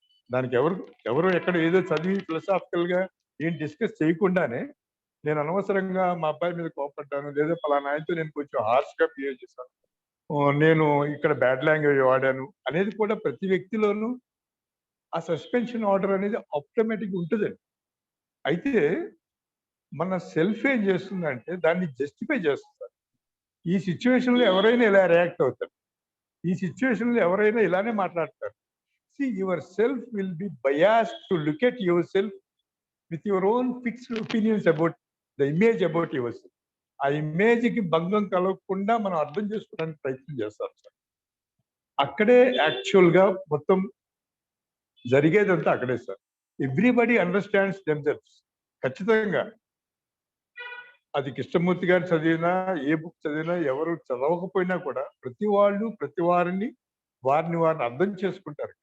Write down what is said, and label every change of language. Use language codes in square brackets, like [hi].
[te] దానికి ఎవరు ఎక్కడ ఏదో చదివి ఫిలసాఫికల్ గా ఏం డిస్కస్ చేయకుండానే నేను అనవసరంగా మా అబ్బాయి మీద కోపడ్డాను, లేదా పలానా ఆయనతో నేను కొంచెం హార్ష్ గా బిహేవ్ చేశాను, నేను ఇక్కడ బ్యాడ్ లాంగ్వేజ్ వాడాను అనేది కూడా ప్రతి వ్యక్తిలోనూ ఆ సస్పెన్షన్ ఆర్డర్ అనేది ఆటోమేటిక్ ఉంటుందండి. అయితే మన సెల్ఫ్ ఏం చేస్తుందంటే దాన్ని జస్టిఫై చేస్తుంది. ఈ సిచ్యువేషన్ లో ఎవరైనా ఇలా రియాక్ట్ అవుతారు, ఈ సిచ్యువేషన్ లో ఎవరైనా ఇలానే మాట్లాడతారు. [en] See, yourself will be biased to look at yourself with your own fixed opinions about the image about yourself. [te] ఆ ఇమేజ్ కి భంగం కలగకుండా మనం అర్థం చేసుకోవడానికి ప్రయత్నం చేస్తాం సార్. అక్కడే యాక్చువల్ గా మొత్తం జరిగేదంతా అక్కడే సార్. Everybody understands themselves. ఖచ్చితంగా అది కృష్ణమూర్తి గారు చదివినా, ఏ బుక్ చదివినా, ఎవరు చదవకపోయినా కూడా ప్రతి వారిని అర్థం చేసుకుంటారు.